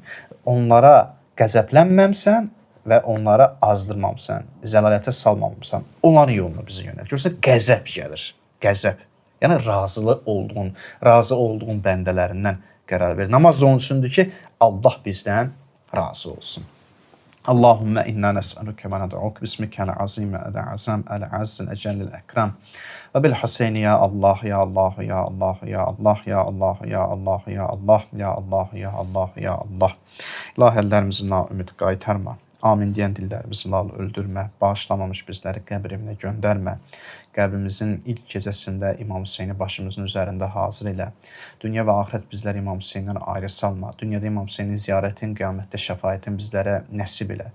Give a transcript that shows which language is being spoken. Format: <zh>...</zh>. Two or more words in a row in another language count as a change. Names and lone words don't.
<az>Onlara qəzəblənməmsən və onlara azdırmamsan, zəlalətə salmamsan. Onların yoluna bizi yönelt. Görürsə qəzəb gəlir. Qəzəb. Yəni razı olduğun bəndələrindən qərar ver. Namaz da onun üçündür ki, Allah bizdən razı olsun.</az> <ar>اللهم إنا نسألك وندعوك باسمك العظيم الأعظم الأعز الأجل الأكرم وبالحسين يا الله يا الله يا الله يا الله يا الله يا الله يا الله يا الله يا الله يا الله.</ar> <az>İlahi əllərimizi naümid qaytarma. Amin deyən dillərimizi lal öldürmə. Bağışlamamış bizləri qəbr evinə göndərmə. Qəbrimizin ilk gecəsində İmam Hüseyni başımızın üzərində hazır elə. Dünya və axirət bizləri İmam Hüseyndən ayrı salma. Dünyada İmam Hüseynin ziyarətin, qiyamətdə şəfaətin bizlərə nəsib elə.</az>